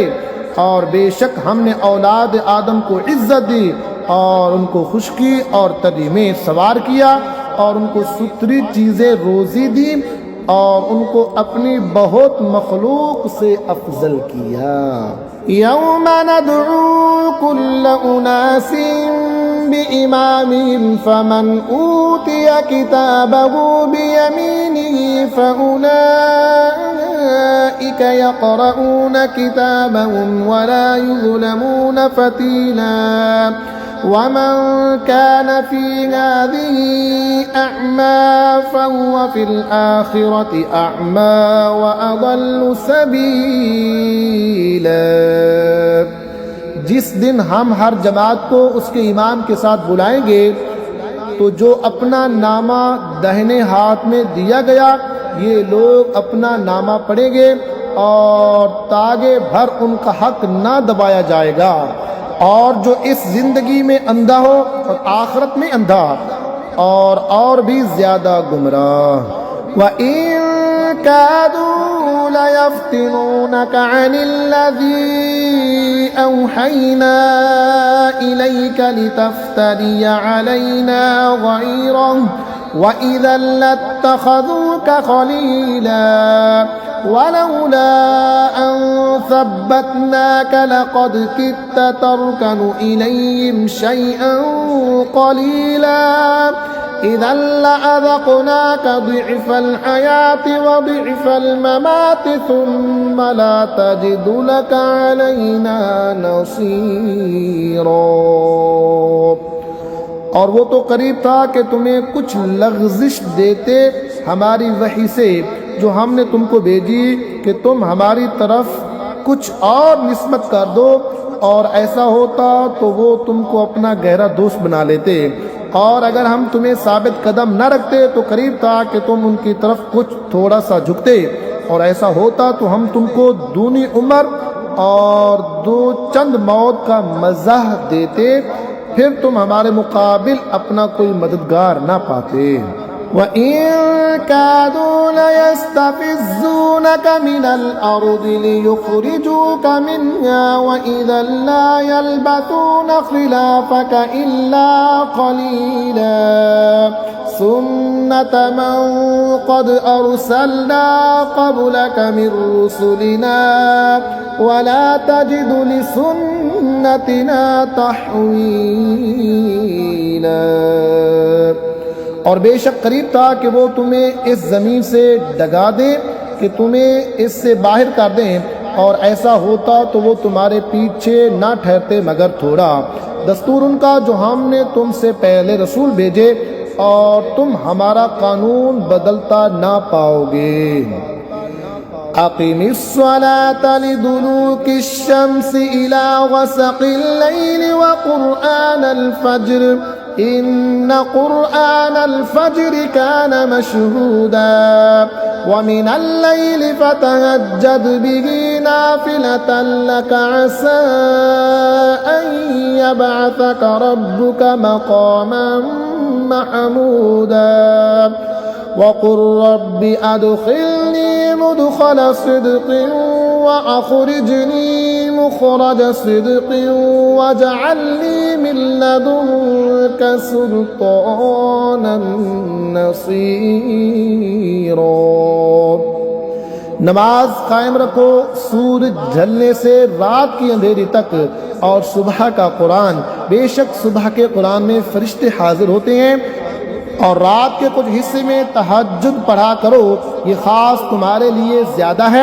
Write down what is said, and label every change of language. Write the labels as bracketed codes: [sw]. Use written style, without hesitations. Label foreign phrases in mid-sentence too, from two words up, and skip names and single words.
[hi] और बेशक हमने औलाद आदम को इज्जत दी और उनको खुश्की और तरी में सवार किया और उनको सुथरी चीज़ें रोज़ी दी और उनको अपनी बहुत मखलूक से अफजल किया। [ar] يوم ندعو كل أناس بإمامهم فمن أوتي كتابه بيمينه فأولئك يقرءون كتابهم ولا يظلمون فتيلا ومن كان في هذه أعمى فهو في الآخرة أعمى وأضل سبيلا. [hi] जिस दिन हम हर जमात को उसके इमाम के साथ बुलाएंगे तो जो अपना नामा दाहिने हाथ में दिया गया ये लोग अपना नामा पढ़ेंगे और तागे भर उनका हक ना दबाया जाएगा। और जो इस जिंदगी में अंधा हो और आखिरत में अंधा और भी ज्यादा गुमराह। [ar] وإن كادوا ليفتنونك عن الذي أوحينا إليك لتفتري علينا غيره وإذا لاتخذوك خليلا ولولا أن ثبتناك لقد كدت تركن إليهم شيئا قليلا إذا لأذقناك ضعف الحياة وضعف الممات ثم لا تجد لك علينا نصيرا. [hi] और वो तो करीब था कि तुम्हें कुछ लग़ज़िश देते हमारी वही से जो हमने तुमको भेजी कि तुम हमारी तरफ कुछ और निस्बत कर दो, और ऐसा होता तो वो तुमको अपना गहरा दोस्त बना लेते। और अगर हम तुम्हें साबित कदम न रखते तो करीब था कि तुम उनकी तरफ कुछ थोड़ा सा झुकते, और ऐसा होता तो हम तुमको दूनी उम्र और दो चंद मौत का मज़ा देते, फिर तुम हमारे मुकाबिल अपना कोई मददगार ना पाते। [ar] وَإِن كَادُوا لَيَسْتَفِزُّونَكَ مِنَ الْأَرْضِ لِيُخْرِجُوكَ مِنْهَا وَإِذًا لَّا يَلْبَثُونَ خِلَافَكَ إِلَّا قَلِيلًا سُنَّةَ مَن قَدْ أَرْسَلْنَا قَبْلَكَ مِن رُّسُلِنَا وَلَا تَجِدُ لِسُنَّتِنَا تَحْوِيلًا। [hi] और बेशक करीब था कि वो तुम्हें इस ज़मीन से डगा दें कि तुम्हें इससे बाहर कर दें, और ऐसा होता तो वो तुम्हारे पीछे ना ठहरते मगर थोड़ा। दस्तूर उनका जो हमने तुमसे पहले रसूल भेजे, और तुम हमारा कानून बदलता ना पाओगे। [ar] أقم الصلاة لدلوك الشمس إلى غسق الليل وقرآن الفجر إن قرآن الفجر كان مشهودا ومن الليل فتهجد به نافلة لك عسى أن يبعثك ربك مقاما محمودا وقل رب أدخلني مدخل صدق وأخرجني مخرج صدق واجعلني من لدنك سلطانا نصيرا. [hi] नमाज कायम रखो सूरज ढलने से रात की अंधेरी तक, और सुबह का कुरान, बेशक सुबह के कुरान में फरिश्ते हाजिर होते हैं, और रात के कुछ हिस्से में तहज्जुद पढ़ा करो, ये ख़ास तुम्हारे लिए ज़्यादा है।